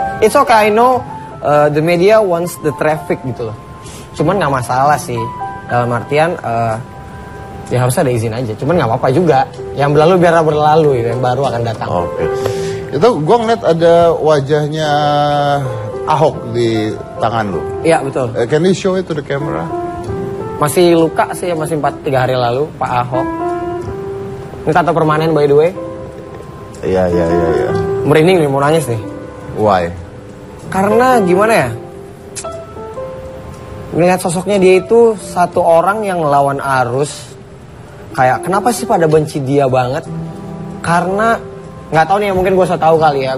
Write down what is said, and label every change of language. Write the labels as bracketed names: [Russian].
[English] It's okay, I know the media wants the traffic [Indonesian] gitu loh. Cuman nggak masalah sih, dalam artian ya harusnya ada izin aja. Cuman nggak apa-apa juga. Yang berlalu biar berlalu, yang baru akan datang. Oke. Itu gue ngeliat ada wajahnya Ahok di tangan lu. Iya betul. [English] Can you show it to the camera? [Indonesian] Masih luka sih, masih 3 hari lalu Pak Ahok. Ini tato permanen [English] by the way. [Indonesian] Iya. Merinding nih, mau nangis nih. [English] Why? [Indonesian] Karena gimana ya, ngeliat sosoknya dia itu satu orang yang ngelawan arus. Kayak kenapa sih pada benci dia banget? Karena nggak tahu nih, mungkin gue so tahu kali ya.